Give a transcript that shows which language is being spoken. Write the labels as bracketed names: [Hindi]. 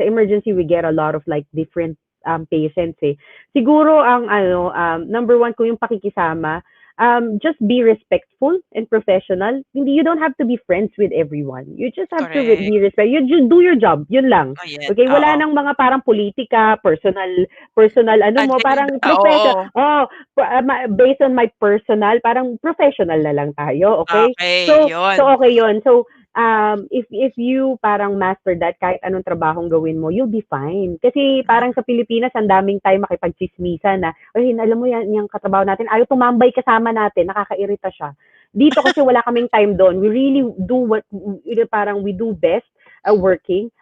[English] Sa emergency, we get a lot of like different patients eh. [Filipino] Siguro ang number 1 kung yung pakikisama, [English] just be respectful and professional. You don't have to be friends with everyone. You just have to Correct. be respectful. You just do your job. [Filipino] Yun lang. Oh, yan. Okay, wala Oo. nang mga parang politika, personal parang [English] Agenda. professional. [Filipino] Oo. [English] Based on my personal, parang professional [Filipino] na lang tayo, [English] okay? [Filipino] Okay, yun. [English] Okay 'yon. So, if you parang master that, [Filipino] kahit anong trabahong gawin mo, [English] you'll be fine. [Filipino] Kasi parang sa Pilipinas, ang daming time makipagchismisan na, "Ay, alam mo yan, yung katrabaho natin, ayaw tumambay kasama natin, nakakairita siya." Dito kasi wala kaming time doon. [English] We really do parang we do best working.